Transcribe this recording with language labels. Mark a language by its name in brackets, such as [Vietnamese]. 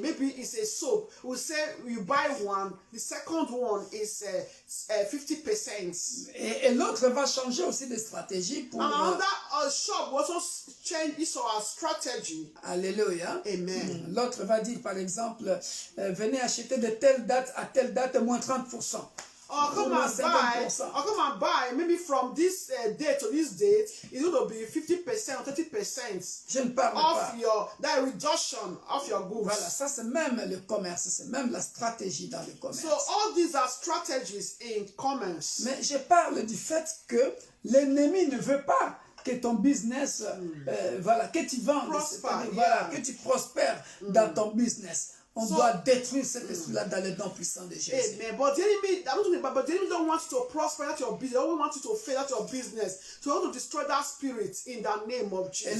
[English] Maybe it's a soap. We say you buy one, the second one is 50%. [French] Et l'autre va changer aussi de stratégie pour... [English] And another shop will also change its strategy. [French] Alléluia. [English] Amen. [French] L'autre va dire, par exemple, venez acheter de telle date à telle date, moins 30%. [English] Or come and buy, maybe from this date to this date, it's going to be 50% or 30% [French] Je ne parle [English] of [French] pas. [English] that reduction of your goods. [French] Voilà, ça c'est même le commerce, c'est même la stratégie dans le commerce. [English] So all these are strategies in commerce. [French] Mais je parle du fait que l'ennemi ne veut pas que ton business, voilà, que tu vendes, [English] Prosper, [French] voilà, [English] yeah. [French] que tu prospères dans ton business. On doit détruire cet esprit-là dans le nom puissant de Jésus. [English] Amen. But the enemy, I'm not talking about, but the enemy don't want you to prosper at your business. They don't want you to fail at your business. So they want to destroy that spirit in the name of Jesus